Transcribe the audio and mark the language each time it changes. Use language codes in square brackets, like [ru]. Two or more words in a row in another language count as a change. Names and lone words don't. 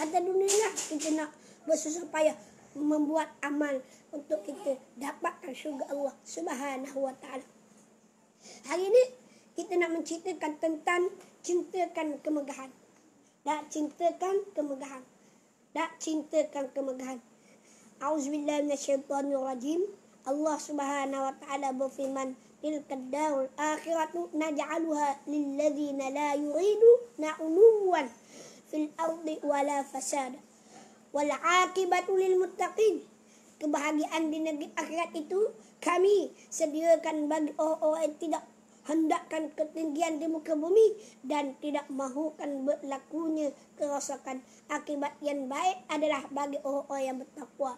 [ms] Atas dunia inilah kita nak bersusah payah membuat amal untuk kita dapatkan syurga Allah [ar] سبحانه وتعالى. [ms] Hari ini kita nak menceritakan tentang cintakan kemegahan. Cintakan kemegahan. [ar] أعوذ بالله من الشيطان الرجيم. الله سبحانه وتعالى berfirman, تلك الدار الآخرة نجعلها للذين لا يريدون علوا في الأرض ولا فسادا والعاقبة للمتقين. [ms] Kebahagiaan di negeri akhirat itu kami sediakan bagi orang-orang yang tidak hendakkan ketinggian di muka bumi dan tidak mahukan berlakunya kerosakan. Akibat yang baik adalah bagi orang-orang yang bertakwa.